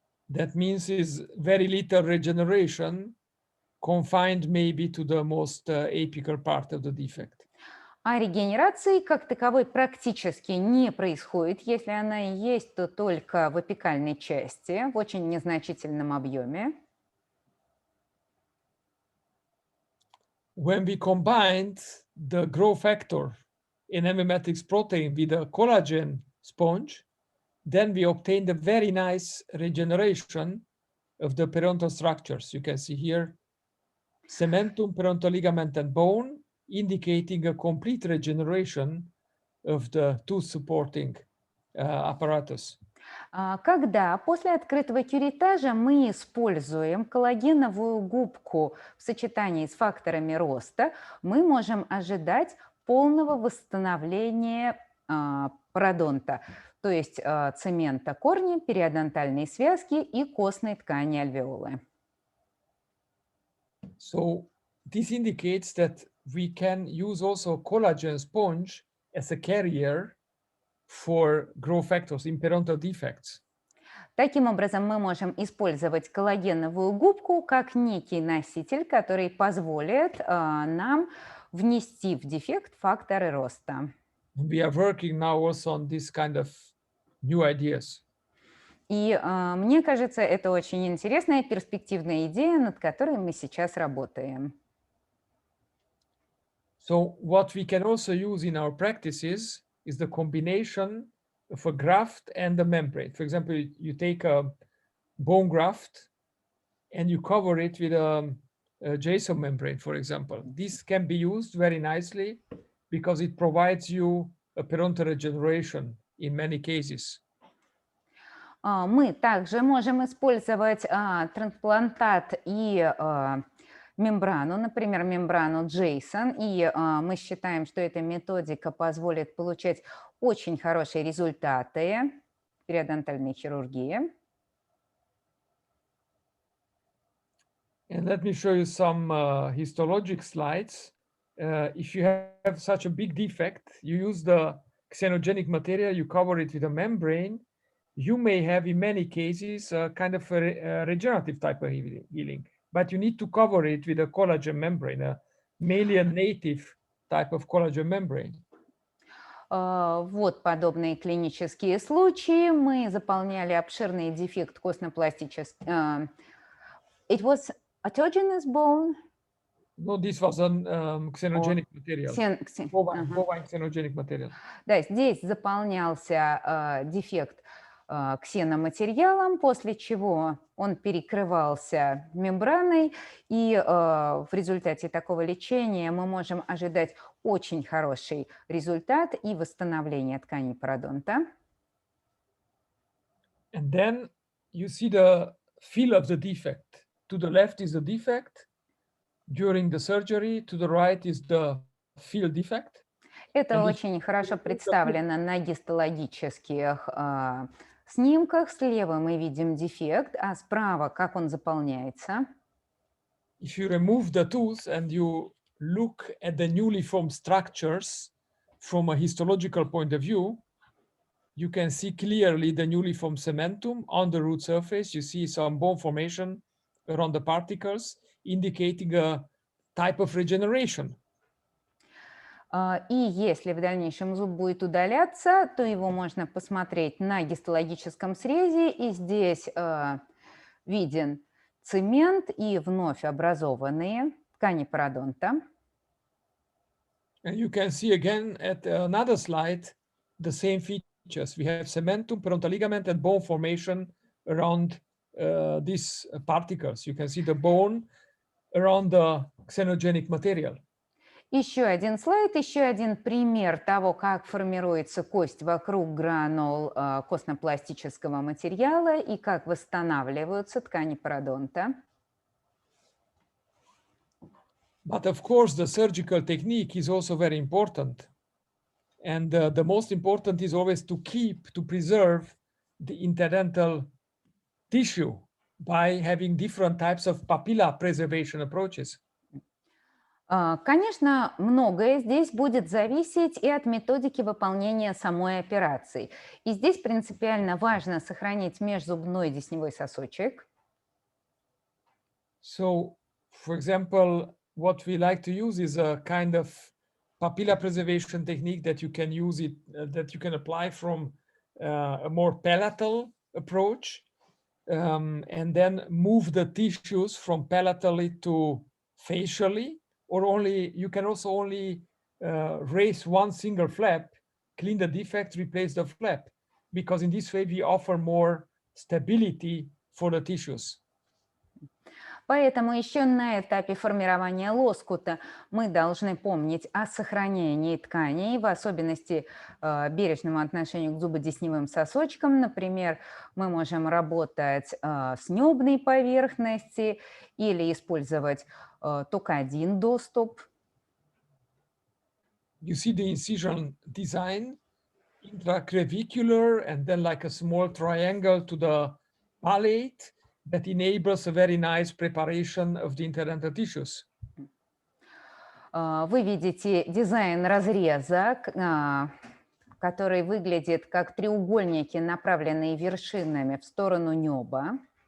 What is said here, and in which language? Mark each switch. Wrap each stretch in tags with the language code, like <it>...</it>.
<en>That means is very little regeneration, confined maybe to the most apical part of the defect.</en> <ru>А регенерации как таковой практически не происходит. Если она и есть, то только в апикальной части, в очень незначительном объеме.</ru> <en>When we combined the growth factor in emblematics protein with a collagen sponge, then we obtained a very nice regeneration of the periodontal structures. You can see here cementum, periodontal ligament, and bone, indicating a complete regeneration of the tooth supporting apparatus.</en> <ru>Когда после открытого кюретажа мы используем коллагеновую губку в сочетании с факторами роста, мы можем ожидать полного восстановления пародонта, то есть цемента корня, периодонтальной связки и костной ткани альвеолы.</ru> <en>So this indicates that we can use also collagen sponge as a carrier for growth factors in periodontal defects.</en> <ru>Таким образом, мы можем использовать коллагеновую губку как некий носитель, который позволит нам внести в дефект факторы роста.</ru> <en>We are working now also on this kind of new ideas.</en> <ru>И мне кажется, это очень интересная перспективная идея, над которой мы сейчас работаем.</ru> <en>So what we can also use in our practices is the combination of a graft and a membrane. For example, you take a bone graft and you cover it with a JSON membrane, for example. This can be used very nicely because it provides you a periodontal regeneration in many cases.</en> <ru>Мы также можем использовать трансплантат и мембрану, например, мембрану JSON, и мы считаем, что эта методика позволит получать очень хорошие результаты периодонтальной хирургии.</ru> <en>And let me show you some histologic slides. If you have such a big defect, you use the xenogenic material, you cover it with a membrane, you may have in many cases a kind of a regenerative type of healing, but you need to cover it with a collagen membrane, mainly a native type of collagen membrane.</en> <ru>Вот подобные клинические случаи. Мы заполняли обширный дефект костно-пластический.</ru> <en>It was autogenous bone. No, this was a xenogenic material. Bovine xenogenic material.</en> <ru>Да, здесь заполнялся дефект ксеноматериалом, после чего он перекрывался мембраной, и в результате такого лечения мы можем ожидать очень хороший результат и восстановление тканей пародонта.</ru> <en>And then you see the fill of the defect. To the left is the defect. During the surgery, to the right is the fill defect.</en> <ru>Это очень хорошо представлено на гистологических снимках. Слева мы видим дефект, а справа как он заполняется.</ru> <en>If you remove the tooth and you look at the newly formed structures from a histological point of view, you can see clearly the newly formed cementum on the root surface. You see some bone formation around the particles, indicating a type of regeneration.</en> <ru>И если в дальнейшем зуб будет удаляться, то его можно посмотреть на гистологическом срезе, и здесь виден цемент и вновь образованные ткани пародонта.</ru> <en>And you can see again at another slide the same features. We have cementum, parodontal ligament, and bone formation around these particles. You can see the bone around the xenogenic material.</en> <ru>Еще один слайд, еще один пример того, как формируется кость вокруг гранул костно-пластического материала и как восстанавливаются ткани пародонта.</ru> <en>But of course, the surgical technique is also very important. And the most important is always to preserve the interdental tissue by having different types of papilla preservation approaches.</en> <ru>Конечно, многое здесь будет зависеть и от методики выполнения самой операции. И здесь принципиально важно сохранить межзубной десневой сосочек.</ru> <en>So, for example, what we like to use is a kind of papilla preservation technique that you can use that you can apply from a more palatal approach, and then move the tissues from palatally to facially. Or you can also only raise one single flap, clean the defect, replace the flap, because in this way we offer more stability for the tissues.</en> <ru>Поэтому еще на этапе формирования лоскута мы должны помнить о сохранении тканей, в особенности бережному отношению к зубодесневым сосочкам. Например, мы можем работать с небной поверхности или использовать только один доступ.</ru> <en>You see the incision design, intraclavicular, and then like a small triangle to the palate that enables a very nice preparation of the interdental tissues.</en> <ru>Вы видите дизайн разреза, который выглядит как треугольники, направленные вершинами в сторону неба.</ru>